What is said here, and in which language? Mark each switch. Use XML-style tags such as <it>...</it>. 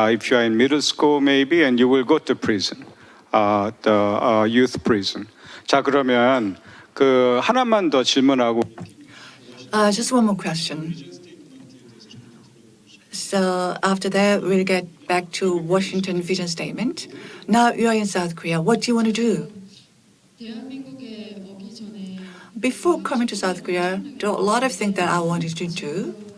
<en>If you are in middle school, maybe, and you will go to prison, the youth prison.</en> <ko>자, 그러면 그 하나만 더 질문하고.</ko> <en>Just one more question. So after that, we'll get back to Washington vision statement. Now you are in South Korea. What do you want to do? Before coming to South Korea, there are a lot of things that I wanted to do.</en>